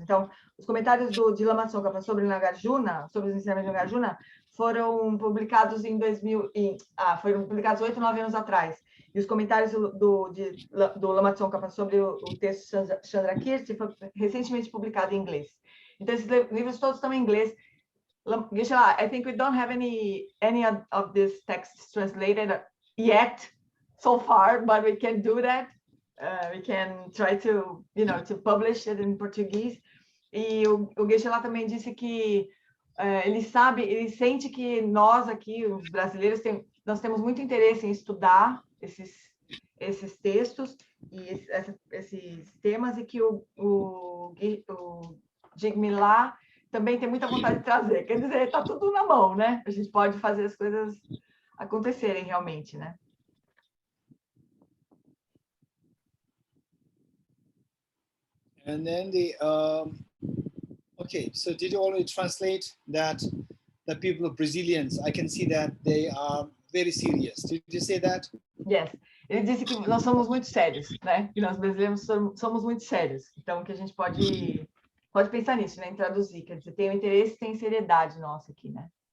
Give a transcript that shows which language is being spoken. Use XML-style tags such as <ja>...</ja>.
<pt>Então, os comentários de Lama Tsongkhapa sobre Nagarjuna, sobre os ensinamentos de Nagarjuna, foram publicados em 2000, foram publicados 8, 9 anos atrás. E os comentários do Lama Tsongkhapa sobre o texto Chandrakirti foi recentemente publicado em inglês. Então, esses livros todos estão em inglês.</pt> <en>Geshe, I think we don't have any of these texts translated yet so far, but we can do that. We can try to publish it in Portuguese.</en> <pt>E o Geshe também disse que ele sente que nós aqui, os brasileiros, nós temos muito interesse em estudar esses textos e esses temas, e que o Jigme lá também tem muita vontade de trazer. Quer dizer, está tudo na mão, né? A gente pode fazer as coisas acontecerem realmente, né?</pt> <en>And then okay, so did you already translate that the people of Brazilians, I can see that they are very serious. Did you say that? Yes.</en> <pt>Ele disse que nós somos muito sérios, né? Que nós brasileiros somos muito sérios. Então, que a gente pode pensar nisso, né? Em traduzir. Quer dizer, tem o interesse, tem seriedade nossa aqui, né?</pt>